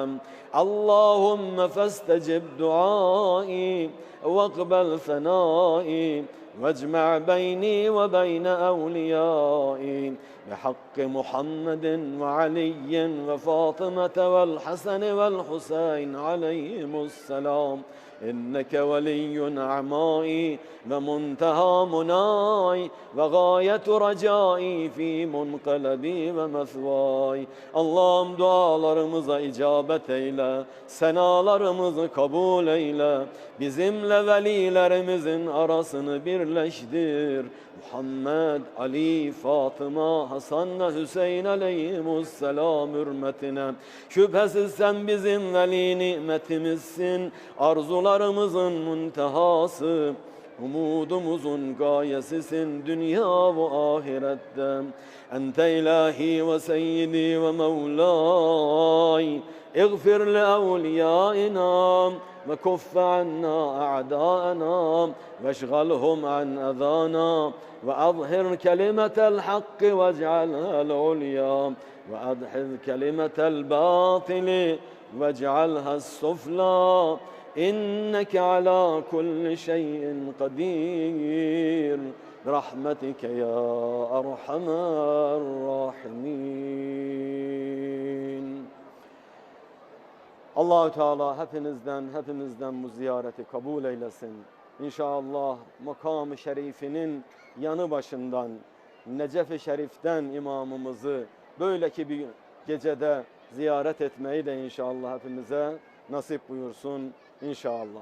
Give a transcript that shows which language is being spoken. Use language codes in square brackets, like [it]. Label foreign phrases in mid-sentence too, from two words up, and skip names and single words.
[ar] اللهم فاستجب دعائي واقبل ثنائي واجمع بيني وبين أوليائي بحق محمد وعلي وفاطمة والحسن والحسين عليهم السلام إنك ولي نعمائي ومنتهى مناي وغاية رجائي في منقلبي ومثواي. [tr] Allah'ım dualarımıza icabet eyle, senalarımızı kabul eyle, bizimle velilerimizin arasını birleştir. Muhammed, Ali, Fatıma, Hasan ve Hüseyin aleyhimusselam hürmetine. Şüphesiz sen bizim veli nimetimizsin, arzularımızın muntehası, umudumuzun gayesisin dünya ve ahirette. [ar] أنت إلهي وسيدي ومولاي. اغفر لأوليائنا وكف عنا أعداءنا واشغلهم عن أذانا وأظهر كلمة الحق واجعلها العليا وأدحض كلمة الباطل واجعلها السفلى إنك على كل شيء قدير برحمتك يا أرحم الراحمين. [tr] Allah-u Teala hepimizden bu ziyareti kabul eylesin. İnşallah makam-ı şerifinin yanı başından, Necef-i Şerif'ten imamımızı böyleki bir gecede ziyaret etmeyi de inşallah hepimize nasip buyursun inşallah.